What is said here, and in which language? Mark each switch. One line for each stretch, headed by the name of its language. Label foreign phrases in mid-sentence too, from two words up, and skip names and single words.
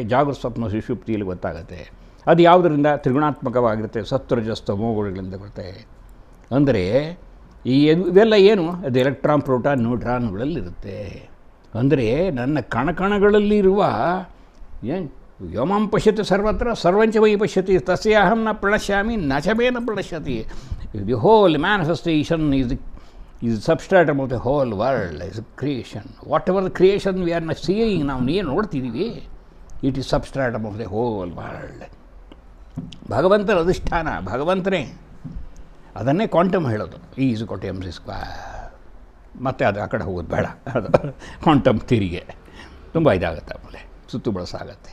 Kannada: ಜಾಗೃತ ಸ್ವಪ್ನ ಸುಷುಪ್ತಿಯಲ್ಲಿ ಗೊತ್ತಾಗುತ್ತೆ. ಅದು ಯಾವುದರಿಂದ? ತ್ರಿಗುಣಾತ್ಮಕವಾಗಿರುತ್ತೆ. ಸತ್ವರಜಸ್ತಮೋಗಳಿಂದ ಬರುತ್ತೆ. ಅಂದರೆ ಇವೆಲ್ಲ ಏನು? ಅದು ಎಲೆಕ್ಟ್ರಾನ್, ಪ್ರೋಟಾನ್, ನ್ಯೂಟ್ರಾನ್ಗಳಲ್ಲಿರುತ್ತೆ. ಅಂದರೆ ನನ್ನ ಕಣಕಣಗಳಲ್ಲಿರುವ ಏನು
Sanskrit: ವ್ಯೋಮಾಂ ಪಶ್ಯತಿ ಸರ್ವತ್ರ ಸರ್ವಂಚ ವೈ ಪಶ್ಯತಿ ತಸ್ಯಾಹಂ ನ ಪ್ರಣಶ್ಯಾಮಿ ನ ಚ ಮೇ ನ ಪ್ರಣಶ್ಯತಿ.
English: the whole manifestation is substratum of the whole world, is creation. Whatever the creation we are seeing,
Kannada: ನಾವು ಏನು ನೋಡ್ತಿದ್ದೀವಿ,
English: it is substratum of the whole world.
Kannada: ಭಗವಂತನ ಅಧಿಷ್ಠಾನ ಭಗವಂತನೇ. ಅದನ್ನೇ ಕ್ವಾಂಟಮ್ ಹೇಳೋದು. ಈಸ್ ಕೊಟ್ಟೆ
English: mc square.
Kannada: ಮತ್ತು ಅದು ಆ ಕಡೆ ಹೋಗೋದು ಬೇಡ. ಅದು
English: quantum theory-ge
Kannada: ತುಂಬ ಇದಾಗುತ್ತೆ, ಆಮೇಲೆ ಸುತ್ತು ಬಳಸಾಗತ್ತೆ.